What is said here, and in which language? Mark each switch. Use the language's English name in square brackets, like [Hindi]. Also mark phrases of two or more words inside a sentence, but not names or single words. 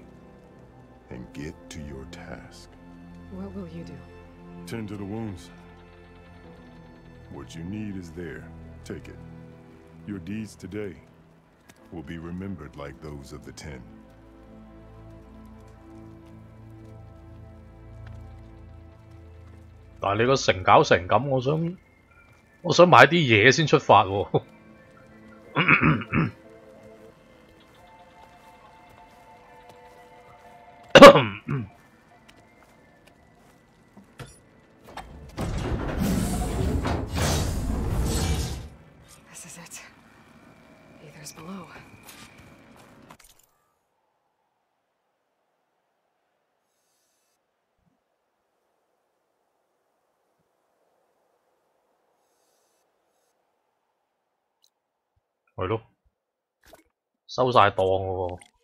[English] And get to your task. What will you do? Tend to the wounds. What you need is there. Take it. Your deeds today will be remembered like those of the 10. [Cantonese] 但係你個城搞成咁，我我想買啲嘢先出發喎。 [English] This is it. Aether's below. [Cantonese] 係咯，收晒檔喎。